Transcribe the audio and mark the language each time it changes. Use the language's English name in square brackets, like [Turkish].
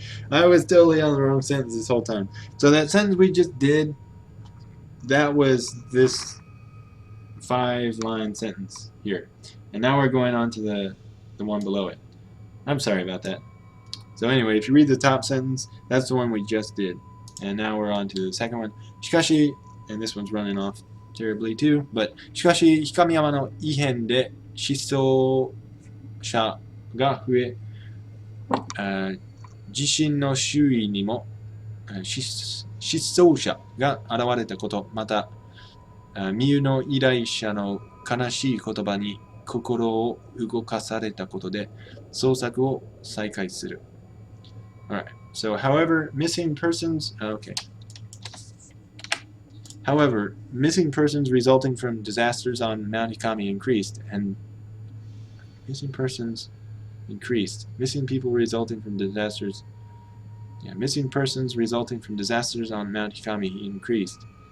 [English] I was totally on the wrong sentence this whole time. So that sentence we just did, that was this 5-line sentence here. And now we're going on to the one below it. I'm sorry about that. So anyway, if you read the top sentence, that's the one we just did. And now we're on to the second one. [Japanese] Shikashi, [English] and this one's running off terribly too, but [Japanese] しかし、Hikamiyamaの異変で失踪者が増え、自身の周囲にも失踪者が現れたこと、また、身有の依頼者の悲しい言葉に心を動かされたことで、捜索を再開する。 [English] Alright, so however, missing persons, okay. However, missing persons resulting from disasters on Mount Hikami increased, and missing persons increased. Missing people resulting from disasters, missing persons resulting from disasters on Mount Hikami increased.